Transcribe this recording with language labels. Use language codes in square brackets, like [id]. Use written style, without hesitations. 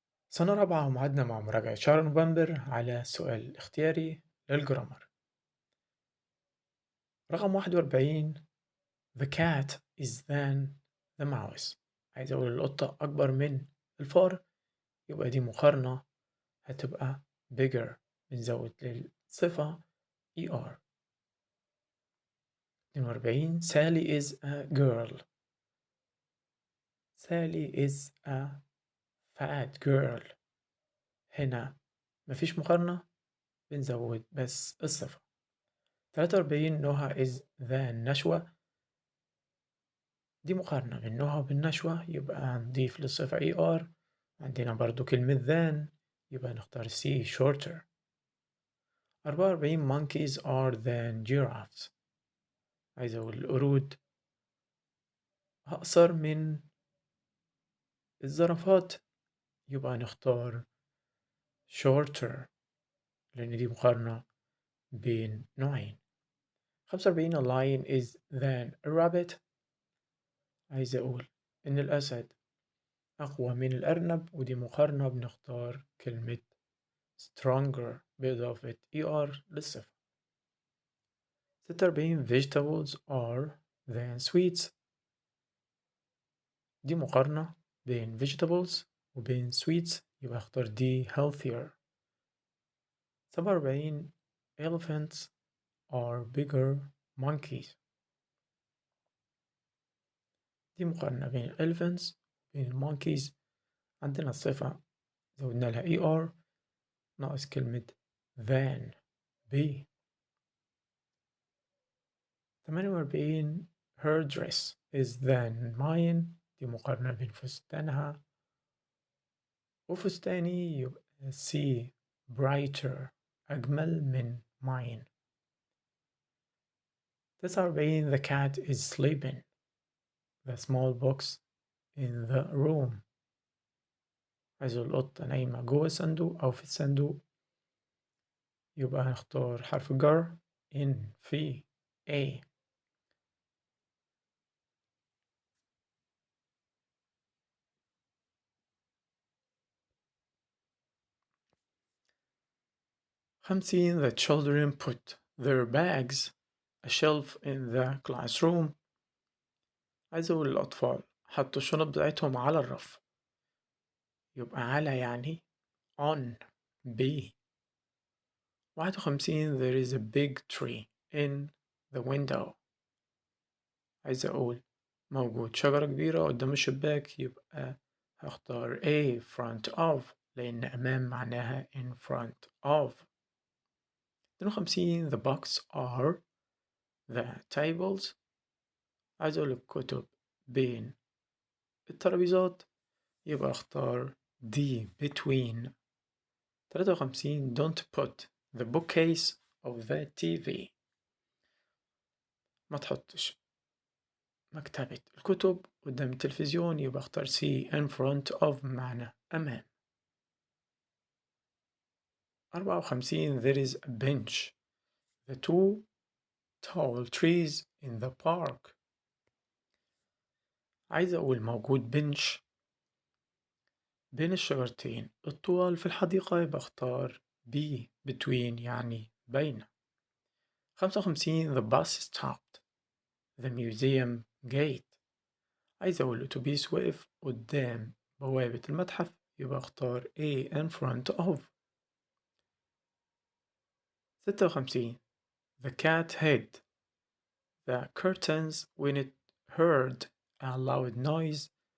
[ar] سنة رابعة ومعادنا مع مراجعة شهر نوفمبر على سؤال اختياري للجرامر. رقم 41. [en] The cat is than the mouse. [ar] عايز أقول القطة أكبر من الفار، يبقى دي مقارنة هتبقى bigger، بنزود للصفة er. [en] 42. Sally is a girl. Sally is a fat girl. [ar] هنا مفيش مقارنة، بنزود بس الصفة. [en] 43. نهى is the نشوة. [ar] دي مقارنة بين نهى وبين نشوة، يبقى هنضيف للصفة er. عندنا برضو كلمة than، يبقى نختار [en] C shorter. 44. monkeys are than giraffes. [ar] عايز أقول القرود أقصر من الزرافات، يبقى نختار shorter، لأن دي مقارنة بين نوعين. [en] 45. a lion is than a rabbit. [ar] عايز أقول إن الأسد أقوى من الأرنب، ودي مقارنة بنختار كلمة stronger بإضافة er للصفة. [en] 46. vegetables are than sweets. [ar] دي مقارنة بين vegetables وبين sweets، يبقى اختار دي healthier. [en] 47. elephants are bigger monkeys. [ar] دي مقارنة بين elephants وبين monkeys. عندنا الصفة زودنا لها er ناقص كلمة [en] than b. 48. her dress is than mine. [ar] دي مقارنة بين فستانها وفستاني، يبقى [en] C brighter [ar] أجمل من mine. [en] 49. the cat is sleeping. the small box in the room. [ar] عايز القطة نايمة جوه الصندوق أو في الصندوق، يبقى هنختار حرف الجر in في A. [en] 50. the children put their bags a shelf in the classroom. [ar] عايز أقول الأطفال حطوا الشنط بتاعتهم على الرف، يبقى على يعني [en] on B. [ar] 51. [en] there is a big tree in the window. [ar] عايز أقول موجود شجرة كبيرة قدام الشباك، يبقى هختار [en] A front of، [ar] لأن أمام معناها [en] in front of. 52. the books are the tables. [ar] عايز أقول الكتب بين الترابيزات، يبقى اختار [en] D between. 53. don't put the bookcase of the TV. [ar] ما تحطش مكتبة الكتب قدام التلفزيون، يبقى اختار [en] C in front of [ar] معنى أمام. [en] 54. there is a bench the two tall trees in the park. [ar] عايز أقول موجود بنش بين الشجرتين الطوال في الحديقة، يبقى اختار [en] B between [ar] يعني بين. [en] 55. the bus stopped the museum gate. [ar] عايز أقول الأتوبيس وقف قدام بوابة المتحف، يبقى اختار [en] A in front of. 56. the cat hid the curtains when it heard a loud noise.